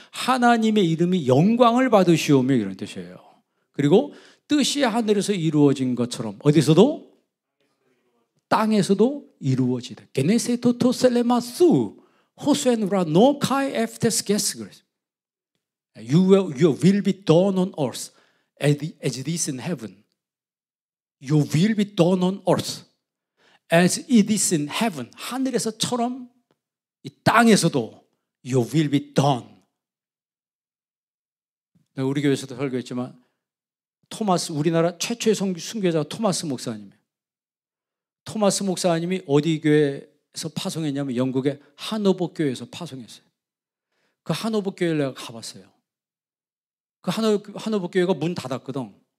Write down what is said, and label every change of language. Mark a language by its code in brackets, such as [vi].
[ko] 하나님의 이름이 영광을 받으시오며 이런 뜻이에요. 그리고 뜻이 하늘에서 이루어진 것처럼 어디서도? 땅에서도 이루어지다. 게네세 토토셀레마수 호수에누라 노카이 에프테스게스 그랬어요. [en] Your will be done on earth as it is in heaven. Your will be done on earth as it is in heaven. [ko] 하늘에서처럼 이 땅에서도 [en] Your will be done. [ko] 내가 우리 교회에서도 설교했지만 토마스, 우리나라 최초의 순교자가 토마스 목사님이에요. 토마스 목사님이 어디 교회에서 파송했냐면 영국의 하노버 교회에서 파송했어요. 그 하노버 교회를 내가 가봤어요. 그 하노버 교회가 문 닫았거든.